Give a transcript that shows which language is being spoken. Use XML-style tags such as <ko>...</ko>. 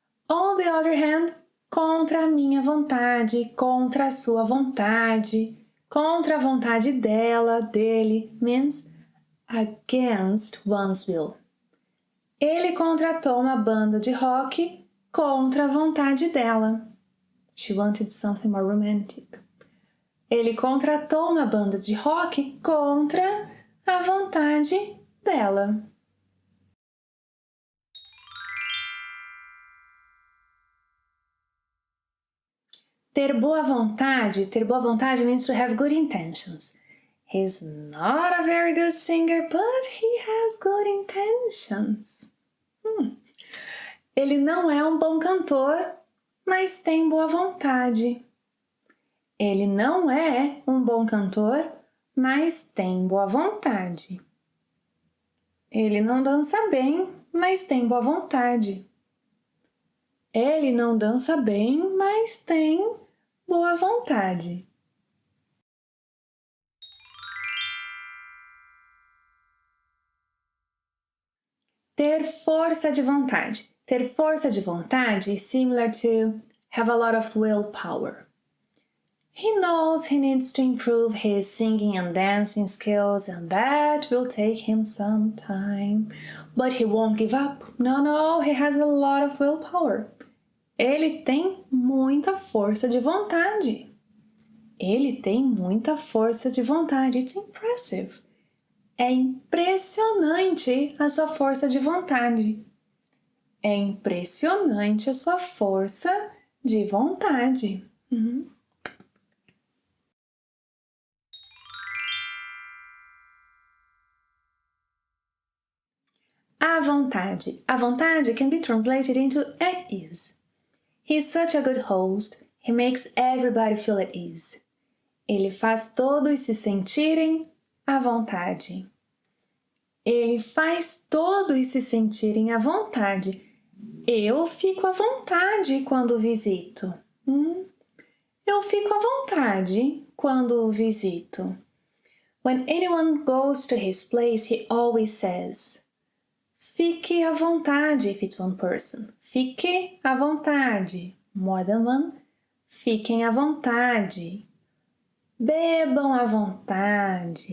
<en>On the other hand,</en> <pt>contra a minha vontade, contra a sua vontade, contra a vontade dela, dele,</pt> <en>means against one's will.</en> <pt>Ele contratou uma banda de rock contra a vontade dela.</pt> <en>She wanted something more romantic.</en> <pt>Ele contratou uma banda de rock contra a vontade dela. Ter boa vontade</pt> <en>means to have good intentions. He's not a very good singer, but he has good intentions.</en> <pt>Ele não é um bom cantor, mas tem boa vontade. Ele não é um bom cantor, mas tem boa vontade. Ele não dança bem, mas tem boa vontade. Ele não dança bem, mas tem boa vontade. Ter força de vontade. Ter força de vontade</pt> <en>is similar to have a lot of willpower. He knows he needs to improve his singing and dancing skills, and that will take him some time. But he won't give up. No, he has a lot of willpower.</en> <pt>Ele tem muita força de vontade. Ele tem muita força de vontade.</pt> <en>It's impressive.</en> <pt>É impressionante a sua força de vontade. É impressionante a sua força de vontade. A vontade. A vontade</pt> <en>can be translated into at ease. He's such a good host. He makes everybody feel at ease.</en> <pt>Ele faz todos se sentirem à vontade. Ele faz todos se sentirem à vontade. Eu fico à vontade quando visito. Eu fico à vontade quando visito.</pt> <en>When anyone goes to his place, he always says,</en> <pt>fique à vontade</pt> <en>if it's one person.</en> <pt>Fique à vontade.</pt> <en>More than one.</en> <pt>Fiquem à vontade. Bebam à vontade.</pt>